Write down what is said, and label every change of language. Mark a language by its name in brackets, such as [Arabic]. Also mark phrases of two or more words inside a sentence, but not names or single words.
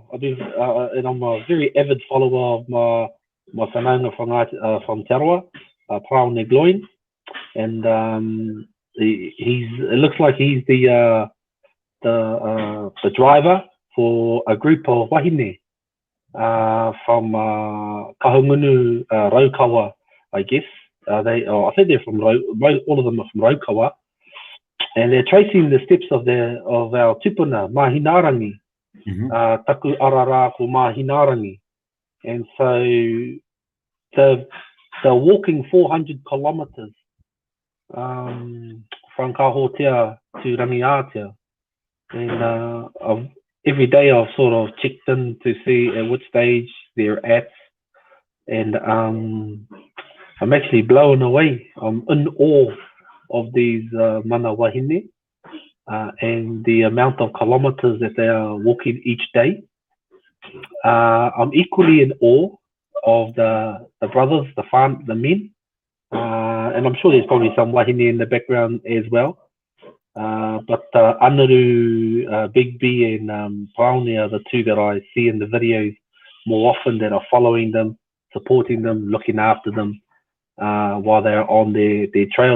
[English] And I'm a very avid follower of my whanaunga from Te Aroha, Praone Gloin, and it looks like he's the driver for a group of wahine from Kahungunu Raukawa, I guess. I think they're from all of them are from Raukawa, and they're tracing the steps of our tupuna Mahinarangi, [Māori] taku arara ko Mahinarangi, [English] and so they're walking 400 kilometers from Kahotea to Rangiatea. And every day I've sort of checked in to see at which stage they're at. And I'm actually blown away. I'm in awe of these [Māori] mana wahine [English] and the amount of kilometers that they are walking each day. I'm equally in awe of the brothers, the men. And I'm sure there's probably some wahine in the background as well. But Anaru, Big B, and Praone are the two that I see in the videos more often, that are following them, supporting them, looking after them while they're on their trails.